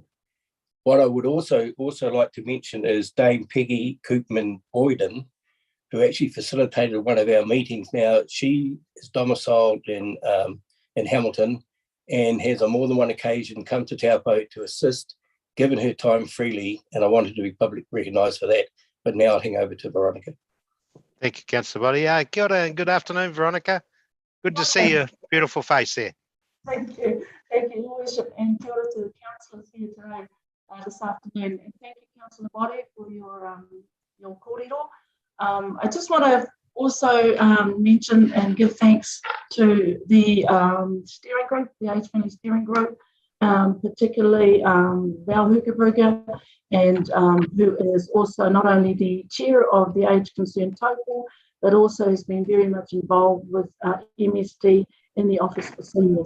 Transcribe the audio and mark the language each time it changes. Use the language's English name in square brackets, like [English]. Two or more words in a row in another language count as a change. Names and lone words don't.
[English] What I would also like to mention is Dame Peggy Koopman-Boyden, who actually facilitated one of our meetings. Now, she is domiciled in Hamilton and has on more than one occasion come to Taupō to assist, given her time freely, and I wanted to be publicly recognised for that. But now I'll hang over to Veronica. Thank you, Councillor Body. [Māori] Kia ora [English] and good afternoon, Veronica. Good to see your beautiful face there. Thank you, Your Worship, and [Māori] kia ora [English] to the councillors here today, this afternoon. And thank you, Councillor Body, for your kōrero. I just want to also mention and give thanks to the steering group, the age-friendly steering group, particularly Val Hukebrugger, and who is also not only the chair of the Age Concerned Taupo, but also has been very much involved with MSD in the Office for Seniors.